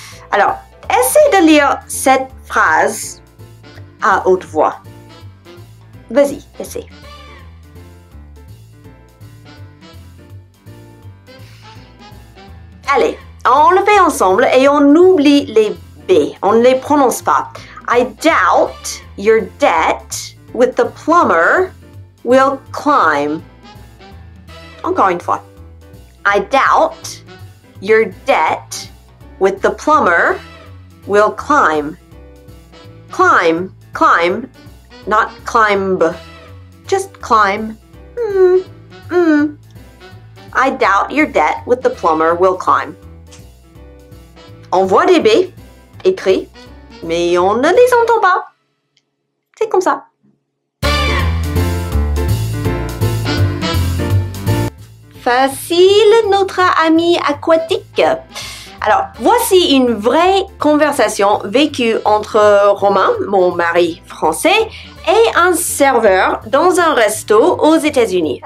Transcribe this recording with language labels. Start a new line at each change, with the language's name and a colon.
French: Alors, essaie de lire cette phrase à haute voix. Vas-y, essaie. Allez, on le fait ensemble et on oublie les B. On ne les prononce pas.
English: I doubt your debt with the plumber will climb.
French: Encore une fois.
English: I doubt your debt with the plumber will climb. Climb, not climb. Just climb. I doubt your debt with the plumber will climb.
French: On voit des B écrits, mais on ne les entend pas. C'est comme ça. Facile, notre ami aquatique. Alors, voici une vraie conversation vécue entre Romain, mon mari français, et un serveur dans un resto aux États-Unis.